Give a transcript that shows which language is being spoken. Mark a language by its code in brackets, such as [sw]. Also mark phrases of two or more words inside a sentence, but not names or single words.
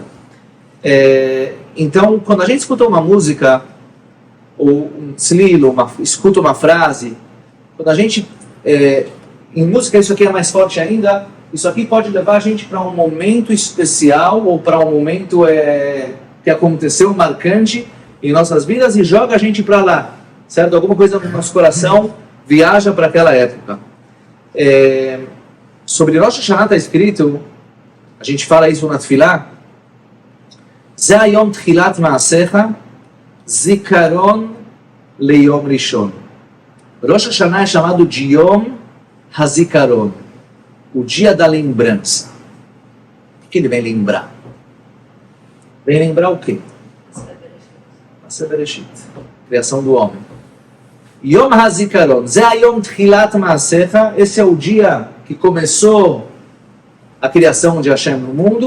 [pt] Então, quando a gente escuta uma música, ou um tzlil, escuta uma frase, quando a gente, em música isso aqui é mais forte ainda, isso aqui pode levar a gente para um momento especial, ou para um momento que aconteceu marcante em nossas vidas, e joga a gente para lá, certo? Alguma coisa no nosso coração viaja para aquela época. Sobre Rosh Hashanah está escrito, a gente fala isso na Tfilah, [he] זה היום תחילת מעשיך זכרון ליום ראשון. [pt] Rosh Hashanah é chamado de [he] יום הזיכרון, [pt] o dia da lembrança. O que ele vem lembrar? Vem lembrar o quê? [he] מעשה בראשית, [pt] criação do homem. [he] יום הזיכרון, זה היום תחילת מעשיך, [pt] esse é o dia que começou a criação de Hashem no mundo.